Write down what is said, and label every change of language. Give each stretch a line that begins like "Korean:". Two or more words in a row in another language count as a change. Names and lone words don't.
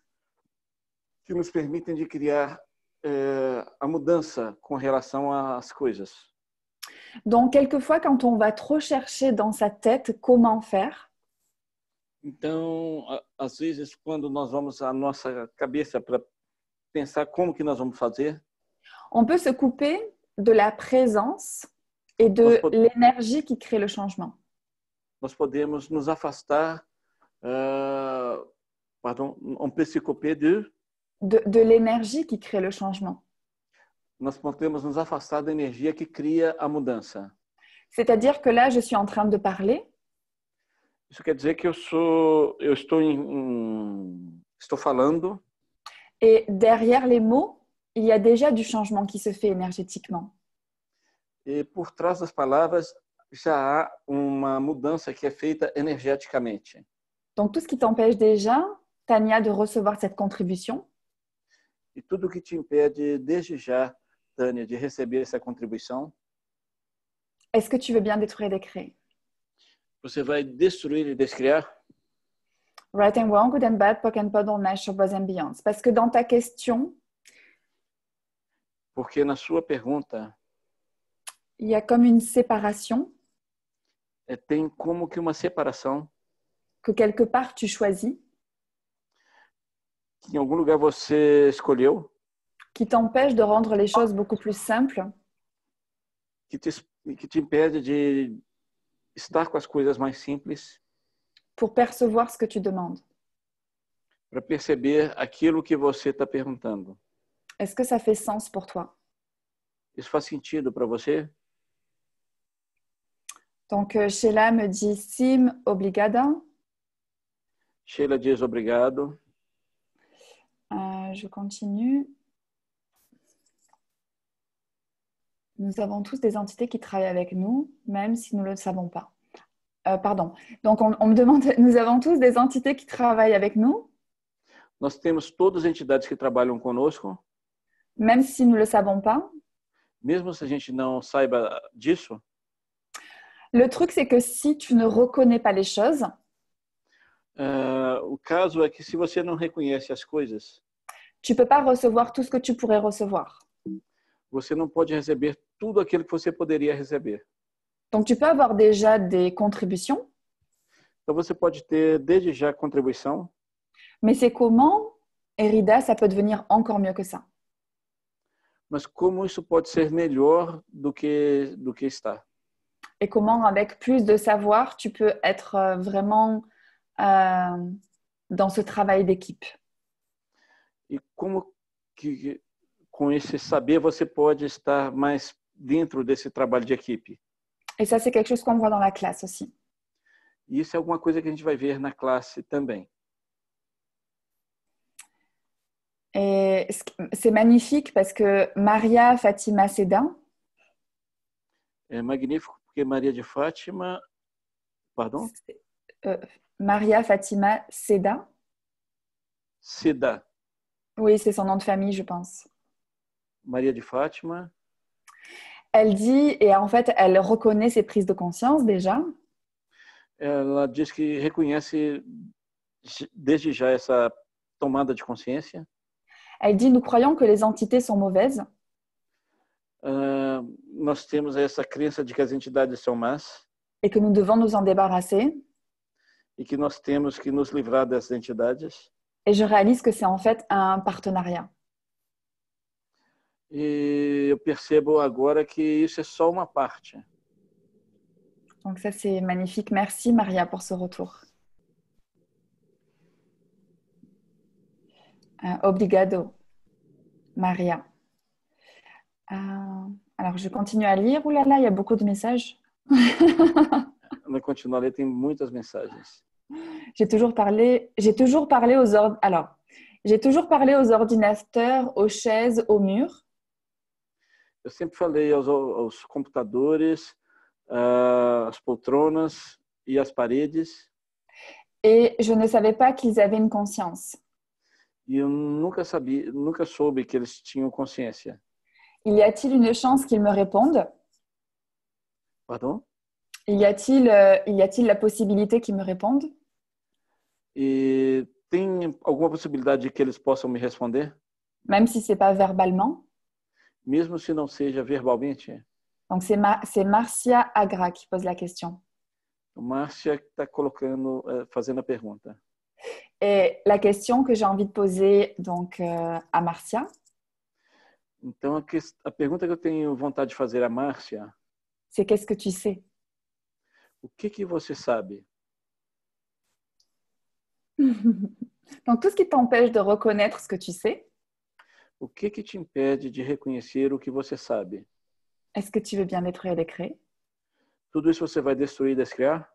Portuguese: que nos permitem de criar a mudança com relação às coisas.
French: Donc, quelquefois, quand on va trop chercher dans sa tête comment faire,
Portuguese: Então, às vezes, quando nós vamos à nossa cabeça para pensar como que nós vamos fazer,
French: on peut se couper de la présence et de l'énergie qui crée le changement.
Portuguese: nós podemos nos afastar,
French: on peut se couper de l'énergie qui crée le changement.
Portuguese: Nós podemos nos afastar da energia que cria a mudança.
French: C'est-à-dire que là, je suis en train de parler.
Portuguese: Isso quer dizer que eu estou falando.
French: Et derrière les mots, il y a déjà du changement qui se fait énergétiquement.
Portuguese: E por trás das palavras já há uma mudança que é feita energeticamente.
French: Donc, tout ce qui t'empêche déjà, Tania, de recevoir cette contribution,
Portuguese: E tudo que te impede, desde já, Tânia, de receber essa contribuição,
French: est-ce que tu veux bien détruire et décréer?
Portuguese: você vai destruir e descriar?
English: Right and Wrong, Good and Bad, Pock and Puddle, Nice Shots, Boys and Beyonds.
French: Parce que dans ta question,
Portuguese: Porque na sua pergunta
French: il y a comme une séparation
Portuguese: tem como que uma separação
French: que quelque part tu choisis,
Portuguese: que em algum lugar você escolheu,
French: qui t'empêche de rendre les choses beaucoup plus simples
Portuguese: que te impede de estar com as coisas mais simples,
French: pour percevoir ce que tu demandes.
Portuguese: para perceber aquilo que você está perguntando.
French: Est-ce que ça fait sens pour toi?
Portuguese: Isso faz sentido para você?
French: Donc, Sheila me dit
Portuguese: Sim, obrigada. Sheila diz obrigado.
French: Je continue. Nous avons tous des entités qui travaillent avec nous, même si nous ne le savons pas. Pardon. Donc, on me demande, nous avons tous des entités qui travaillent avec nous,
Portuguese: Nós temos todas as entidades que trabalham conosco,
French: même si nous ne le savons pas.
Portuguese: mesmo se a gente não saiba disso.
French: Le truc, c'est que si tu ne reconnais pas les choses,
Portuguese: O caso é que se você não reconhece as coisas,
French: tu ne peux pas recevoir tout ce que tu pourrais recevoir.
Portuguese: você não pode receber tudo aquilo que você poderia receber.
French: Donc, tu peux avoir déjà des contributions,
Portuguese: Então você pode ter desde já contribuição,
French: mais c'est comment, Erida, ça peut devenir encore mieux que ça.
Portuguese: mas como isso pode ser melhor do que está?
French: Et comment, avec plus de savoir, tu peux être vraiment dans ce travail d'équipe.
Portuguese: E como que com esse saber, você pode estar mais dentro desse trabalho de equipe.
French: Et ça, c'est quelque chose qu'on voit dans la classe aussi.
Portuguese: E isso é alguma coisa que a gente vai ver na classe também.
French: Et c'est magnifique parce que Maria Fatima Seda,
Portuguese: É magnífico porque Maria de Fátima,
French: pardon, Maria Fatima Seda, Seda, oui, c'est son nom de famille, je pense. Maria de Fátima, Elle dit, et en fait, elle reconnaît ses prises de conscience déjà.
Portuguese: ela diz que reconhece desde já essa tomada de consciência.
French: Elle dit, nous croyons que les entités sont mauvaises.
Portuguese: Nós temos essa crença de que as entidades são más
French: Et que nous devons nous en débarrasser.
Portuguese: e que nós temos que nos livrar dessas entidades.
French: Et je réalise que c'est en fait un partenariat.
Portuguese: E eu percebo agora que isso é só uma parte.
French: Donc ça, c'est magnifique. Merci Maria pour ce retour.
Portuguese: Obrigado, Maria.
French: Alors, je continue à lire. Ouh là là, il y a beaucoup de messages.
Portuguese: Ela continua a ler, tem muitas mensagens.
French: J'ai toujours parlé aux ordinateurs, aux chaises, aux murs.
Portuguese: Eu sempre falei aos computadores, às poltronas e às paredes.
French: Et je ne savais pas qu'ils avaient une conscience.
Portuguese: E eu nunca soube que eles tinham consciência.
French: Y a-t-il une chance qu'ils me répondent? Pardon? Y a-t-il la possibilité qu'ils me répondent?
Portuguese: E tem alguma possibilidade de que eles possam me responder?
French: Même si ce n'est pas verbalement.
Portuguese: Mesmo se não seja verbalmente?
French: Donc, c'est Marcia Agra qui pose la question.
Portuguese: Márcia está fazendo a pergunta.
French: Et la question que j'ai envie de poser donc, à Marcia,
Portuguese: Então, a pergunta que eu tenho vontade de fazer a Márcia,
French: c'est qu'est-ce que tu sais?
Portuguese: o que você sabe?
French: Donc, tout ce qui t'empêche de reconnaître ce que tu sais,
Portuguese: O que te impede de reconhecer o que você sabe?
French: est-ce que tu veux bien détruire et décréer?
Portuguese: Tudo isso você vai destruir e descriar?